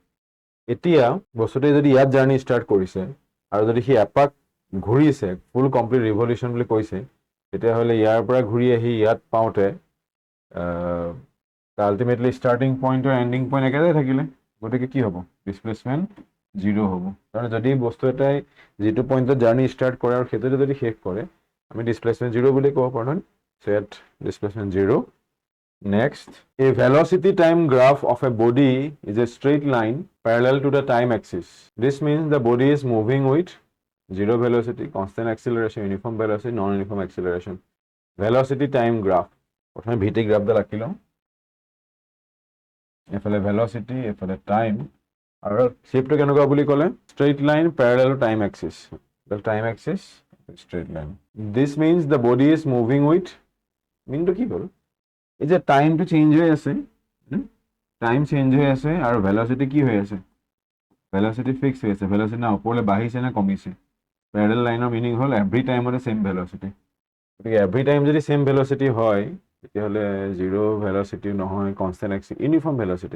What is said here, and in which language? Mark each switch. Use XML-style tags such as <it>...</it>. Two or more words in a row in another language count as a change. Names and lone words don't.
<as>এতিয়া বস্তুটোৱে যদি ইয়াত</as> <en>journey start</en> <as>কৰিছে আৰু যদি সি এপাক ঘূৰিছে,</as> <en>full complete revolution</en> <as>বুলি কৈছে, তেতিয়াহ'লে ইয়াৰ পৰা ঘূৰি আহি ইয়াত পাওঁতে</as> <en>ultimately starting point</en> <as>আৰু</as> <en>ending point</en> <as>একেটাই থাকিলে, গতিকে কি হ'ব? ডিছপ্লেচমেণ্ট 0 হ'ব। কাৰণ যদি বস্তু এটাই যিটো পইণ্টত</as> <en>journey start</en> <as>কৰে আৰু সেইটোতে যদি শেষ কৰে, আমি ডিছপ্লেচমেণ্ট 0 বুলি ক'ব পাৰোঁ নহয়?</as> <en>So at displacement 0. Next, a velocity time graph of a body is a straight line parallel to the time axis. This means the body is moving with zero velocity, constant acceleration, uniform velocity, non-uniform acceleration. Velocity time graph.</en> <as>প্রথমে</as> <en>VT graph</en> <as>দা রাখি লম। এফালে velocity, এফালে time, আৰু shape টো কেনেকুৱা বুলি ক'লে?</as> <en>Straight line parallel to time axis. The time axis, straight line. This means the body is moving with, mean to</en> <as>কি হ'ল? এই যে টাইমটো চেঞ্জ হৈ আছে,</as> <en>time change</en> <as>হৈ আছে আৰু ভেলচিটি কি হৈ আছে?</as> <en>velocity fix</en> <as>হৈ আছে। ভেলচিটি না ওপৰলৈ বাঢ়িছে নে কমিছে? প্যাৰেলাল লাইনৰ মিনিং হ'ল</as> <en>every time same velocity.</en> <as>গতিকে</as> <en>every time</en> <as>যদি</as> <en>same velocity</en> <as>হয়, তেতিয়াহ'লে</as> <en>zero velocity</en> <as>নহয়,</as> <en>constant uniform velocity.</en>